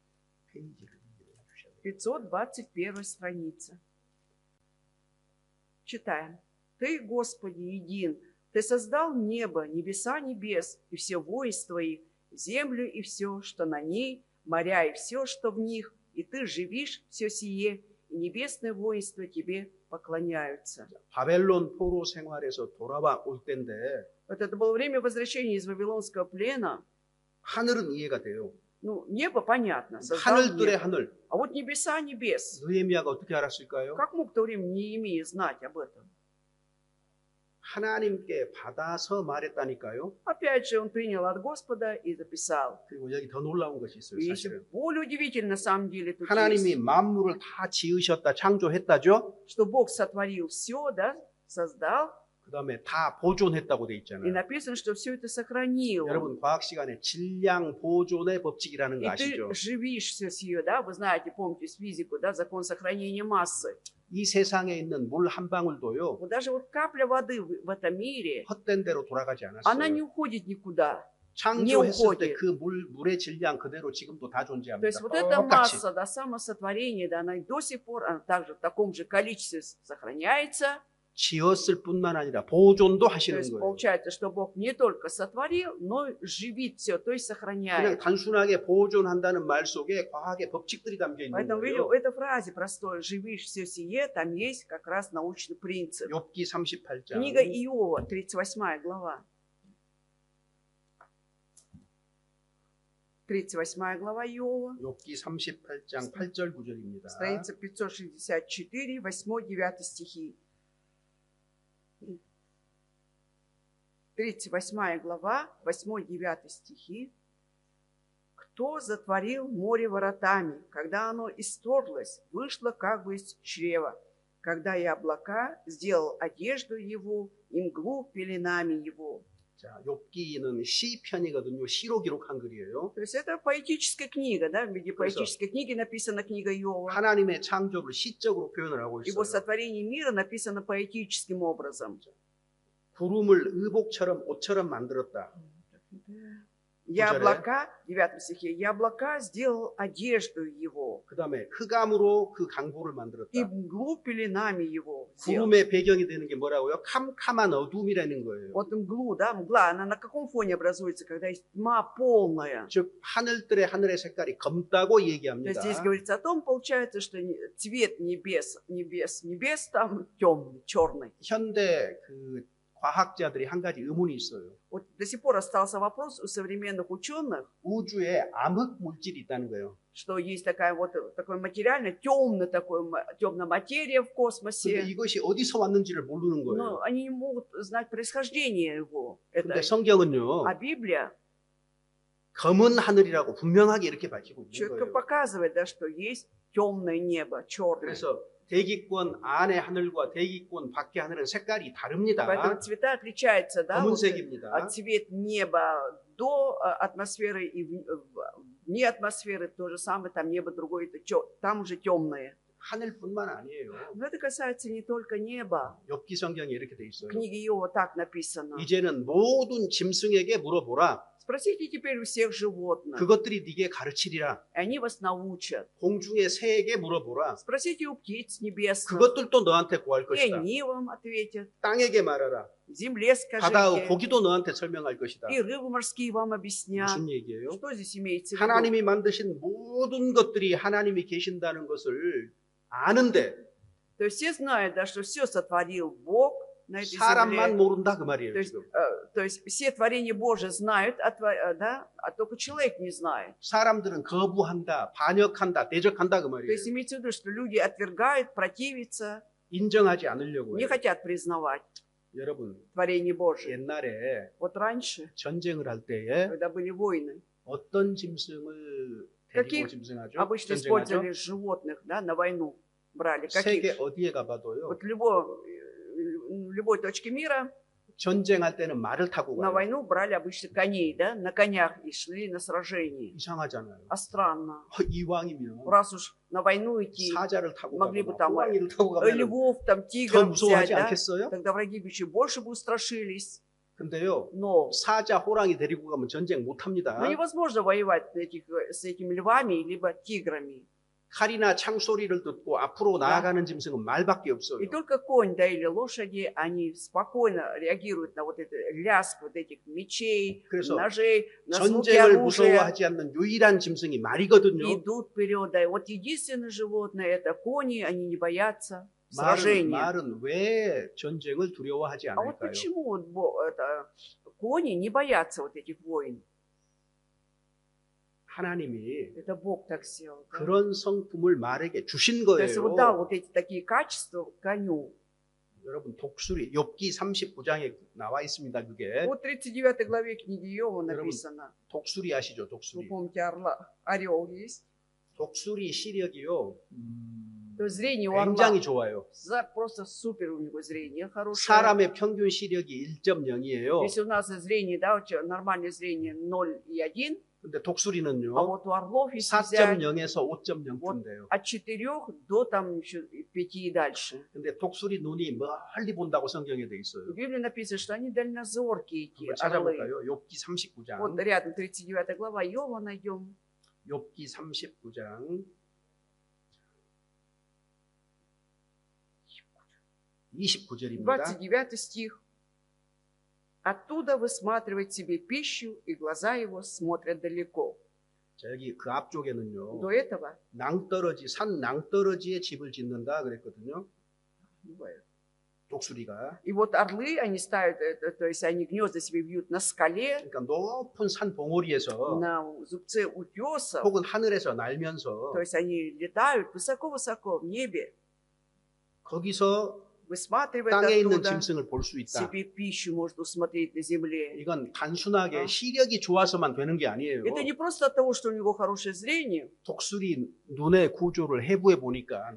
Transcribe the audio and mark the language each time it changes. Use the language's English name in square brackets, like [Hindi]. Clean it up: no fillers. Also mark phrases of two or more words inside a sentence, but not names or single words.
[Korean] 페이지를 이용해 주셔야 [Russian] 521 страница. Читаем. Ты, Господи, един, Ты создал небо, небеса небес, и все воинства их, землю и все, что на ней, моря и все, что в них, и Ты живишь все сие, и небесные воинства Тебе поклоняются. [Korean] 바벨론 포로 생활에서 돌아와 올 때인데 [Russian] Вот это было время возвращения из Вавилонского плена. [Korean] 하늘은 이해가 돼요. [Russian] Ну, небо понятно, создал [Korean] 하늘들의 [Russian] небо. [Korean] 하늘. [Russian] А вот небеса небес. [Korean] 느헤미야가 어떻게 알았을까요? [Russian] Как мог в то время Неемия знать об этом? [Korean] 하나님께 받아서 말했다니까요. [Russian] Опять же, он принял от Господа и записал. [Korean] 그리고 여기 더 놀라운 것이 있어요. [Russian] И еще [Korean] 사실은 [Russian] более удивительно на самом деле тут [Korean] 하나님이 [Russian] есть, [Korean] 만물을 다 지으셨다, 창조했다죠. [Russian] что Бог сотворил все, да, создал, [Korean] 그 다음에 다 보존했다고 돼 [Russian] и [Korean] 있잖아요. [Russian] написано, что все это сохранил. [Korean] 여러분 과학 시간에 질량 보존의 법칙이라는 [Russian] И [Korean] 거 [Russian] ты [Korean] 아시죠? [Russian] живишь все сие, да, вы знаете, помните физику, да, закон сохранения массы. [Korean] 이 세상에 있는 물 한 방울도요 [Russian] Вот даже вот капля воды в этом мире, [Korean] 헛된 대로 돌아가지 [Russian] она не [Korean] 않았어요. [Russian] уходит никуда. [Korean] 창조했을 때 [Russian] уходит. [Korean] 그 물의 질량 그대로 지금도 다 [Russian] То [Korean] 존재합니다. [Russian] есть вот эта [Korean] 똑같이. [Russian] масса, да, самосотворения, да, она до сих пор, она также в таком же количестве сохраняется. [Korean] 지었을 뿐만 아니라 보존도 [Russian] То [Korean] 하시는 [Russian] есть [Korean] 거예요. [Russian] получается, что Бог не только сотворил, но и живит все, то есть [Korean] 그냥 [Russian] сохраняет. [Korean] 단순하게 보존한다는 말 속에 과학의 법칙들이 담겨 있는 [Russian] Поэтому, видите, [Korean] 거예요. [Russian] в этой фразе простой «живишь все сие», там есть как раз научный принцип. [Korean] 욥기 38장 [Russian] Книга Иова, 38 глава. 38 глава Иова, [Korean] 욥기 38장 8절 9절입니다. [Russian] страница 564, 8-9 стихи. 38 глава, 8-9 стихи. «Кто затворил море воротами, когда оно исторглось, вышло как бы из чрева, когда и облака сделал одежду его, и мглу пеленами его». [Korean] 자, 욥기는 시편이거든요. 시로 기록한 글이에요. [Russian] То есть это поэтическая книга, да, в виде [Korean] 그래서 [Russian] поэтической книги написана книга Иова. [Korean] 하나님의 창조를 시적으로 표현을 하고 [Russian] Его [Korean] 있어요. [Russian] сотворение мира написано поэтическим образом. [Korean] 구름을 의복처럼 옷처럼 만들었다. [Russian] Я [Korean] 구절에. [Russian] облака, 9 стихе, я облака сделал одежду его, [Korean] 그 다음에 흑암으로 그 강보를 [Russian] и [Korean] 만들었다. [Russian] мглу пеленами его сделал. [Korean] 구름의 배경이 되는 게 뭐라고요? 캄캄한 어둠이라는 거예요. [Russian] Вот мглу, да, мгла, она на каком фоне образуется, когда есть тьма полная? [Korean] 즉 하늘의 색깔이 검다고 [Russian] То есть [Korean] 얘기합니다. [Russian] здесь говорится о том, получается, что цвет небес там темный, черный. [Korean] 현대 그 과학자들이 한 가지 의문이 있어요. [Russian] Вот до сих пор остался вопрос у современных ученых, [Korean] 우주에 암흑 물질이 있다는 거예요. [Russian] что есть такая вот такой материально темная материя в [Korean] 근데 [Russian] космосе. [Korean] 이것이 어디서 왔는지를 모르는 거예요. [Russian] Но они не могут знать происхождение его. [Korean] 근데 [Russian] Это. [Korean] 성경은요. [Russian] А Библия [Korean] 검은 하늘이라고 분명하게 이렇게 밝히고 있는 [Russian] четко [Korean] 거예요. [Russian] показывает, да, что есть темное небо, черное. [Korean] 그래서 대기권 안의 하늘과 대기권 밖의 하늘은 색깔이 다릅니다. [Russian] Поэтому цвета отличаются, да, вот, [Korean] 검은색입니다. [Russian] от цвет неба до атмосферы и вне атмосферы то же самое, там небо другое, там уже темное. [Korean] 하늘뿐만 아니에요. [Russian] Но это касается не только неба. [Korean] 욥기 성경에 이렇게 돼 있어요. [Russian] В книге Иова так написано. [Korean] 이제는 모든 짐승에게 물어보라. [Russian] Спросите теперь у всех животных, [Korean] 그것들이 네게 가르치리라. [Russian] и они вас научат. [Korean] 공중의 새에게 물어보라. [Russian] Спросите у птиц небесных, [Korean] 그것들도 너한테 구할 [Russian] и [Korean] 것이다. [Russian] они вам ответят. [Korean] 땅에게 말하라. [Russian] Земле [Korean] 바다의 [Russian] скажите, [Korean] 고기도 너한테 설명할 것이다. [Russian] и рыбы морские вам объяснят. [Korean] 무슨 얘기예요? [Russian] Что здесь имеется в виду? [Korean] 하나님이 만드신 모든 것들이 하나님이 계신다는 것을 아는데 [Russian] То есть все знают, да, что все сотворил Бог на этой [Korean] 사람만 [Russian] земле. [Korean] 모른다 그 말이에요. [Russian] То есть, [Korean] 지금. [Russian] то есть все творения Божьи знают, да, а только человек не знает. [Korean] 사람들은 거부한다, 반역한다, 대적한다 그 [Russian] То [Korean] 말이에요. [Russian] есть имеется в виду, что люди отвергают, противятся, [Korean] 인정하지 않으려고 [Russian] не [Korean] 해요. [Russian] хотят признавать [Korean] 여러분 [Russian] творение Божие. [Korean] 옛날에 [Russian] Вот раньше, [Korean] 전쟁을 할 때에 [Russian] когда были войны, [Korean] 어떤 짐승을 데리고 [Russian] каких [Korean] 짐승하죠? [Russian] обычно [Korean] 전쟁하죠? [Russian] использовали животных, да, на войну брали. [Korean] 세계 [Russian] Каких? [Korean] 어디에 가봐도요. [Russian] Вот в любой точке мира [Korean] 전쟁할 때는 말을 타고 [Russian] на [Korean] 가요. [Russian] войну брали обычно коней, да, на конях и шли на сражение. [Korean] 이상하잖아요. [Russian] А странно. [Korean] 이왕이면 [Russian] Раз уж на войну идти, [Korean] 사자를 타고 [Russian] могли [Korean] 가거나 [Russian] бы там [Korean] 호랑이를 타고 가면 [Russian] львов, там [Korean] 더 [Russian] тигров [Korean] 무서워하지 [Russian] взять, да, [Korean] 않겠어요? [Russian] тогда враги бы еще больше бы устрашились. [Korean] 근데요. [Russian] Но [Korean] 사자, 호랑이 데리고 가면 전쟁 못 합니다. [Russian] невозможно воевать с этими львами либо тиграми. [Korean] 칼이나 창 소리를 듣고 앞으로 나아가는 짐승은 말밖에 없어요. [Russian] И только конь, да, или лошади, они спокойно реагируют на вот этот лязг вот этих мечей, [Korean] 그래서 [Russian] ножей, на звуки [Korean] 전쟁을 [Russian] оружия. [Korean] 무서워하지 않는 유일한 짐승이 말이거든요. [Russian] Идут вперед, да. И вот единственное животное это кони, они не боятся [Korean] 말은, [Russian] сражения. [Korean] 말은 왜 전쟁을 두려워하지 [Russian] А вот [Korean] 않을까요? [Russian] почему вот кони не боятся вот этих войн? [Korean] 하나님이 [Russian] Это Бог так сделал. Да? [Korean] 그런 성품을 말에게 주신 [Russian] То есть вот дал [Korean] 거예요. [Russian] вот эти такие качества коню. [Korean] 여러분 독수리 욥기 39장에 나와 있습니다. 그게 [Russian] Вот в 39 главе книги Иова [Korean] 여러분, [Russian] написано. [Korean] 독수리 아시죠? [Russian] Вы [Korean] 독수리. [Russian] помните, орел есть? [Korean] 독수리 시력이요. [Russian] То есть зрение у орла [Korean] 굉장히 좋아요. [Russian] просто супер у него зрение хорошее. [Korean] 사람의 평균 시력이 1.0이에요. [Russian] Если у нас зрение, да, нормальное зрение 0 и 1, [Korean] 근데 [Russian] а [Korean] 독수리는요. [Russian] вот у орлов, если взять, [Korean] 4.0에서 5.0쯤 돼요. [Russian] от 4 до там еще 5 и дальше. [Korean] 근데 독수리 눈이 멀리 본다고 성경에 돼 있어요. [Russian] В Библии написано, что они дальнозоркие, эти [Korean] 한번 [Russian] орлы. [Korean] 찾아볼까요? 욥기 39장. [Russian] Вот рядом 39 глава Иова найдем. [Korean] 욥기 39장 29절입니다. [Russian] 29 стих. Оттуда высматривает себе пищу, и глаза его смотрят далеко. [Korean] 자, 여기 그 앞쪽에는요. [Russian] До этого [Korean] 낭떠러지, 산 낭떠러지에 집을 짓는다 그랬거든요. [Russian] бывает. [Korean] 독수리가. [Russian] И вот орлы, они ставят, то есть они гнезда себе вьют на скале, [Korean] 그러니까 높은 산 봉우리에서 [Russian] на зубце утесов. [Korean] 혹은 하늘에서 날면서 [Russian] То есть они летают высоко-высоко в небе, [Korean] 거기서 [Russian] высматривают [Korean] 땅에 있는 [Russian] оттуда [Korean] 짐승을 볼 수 있다. [Russian] себе пищу, может усмотреть на земле. [Korean] 이건 단순하게 시력이 좋아서만 되는 게 아니에요. [Russian] Это не просто от того, что у него хорошее зрение. [Korean] 독수리 눈의 구조를 해부해 보니까